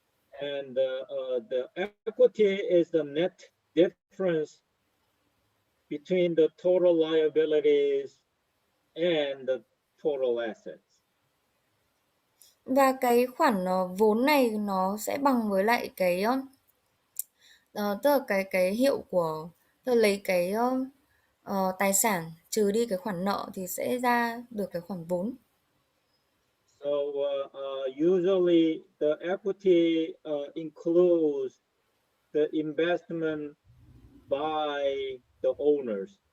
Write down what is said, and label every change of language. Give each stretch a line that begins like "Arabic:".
English: And the equity is the net difference between the total liabilities and the total assets.
Vietnamese: Và cái khoản vốn này nó sẽ bằng với lại cái tức là cái hiệu của, tức là lấy cái tài sản trừ đi cái khoản nợ thì sẽ ra được cái khoản vốn.
English: So usually the equity includes the investment by the owners.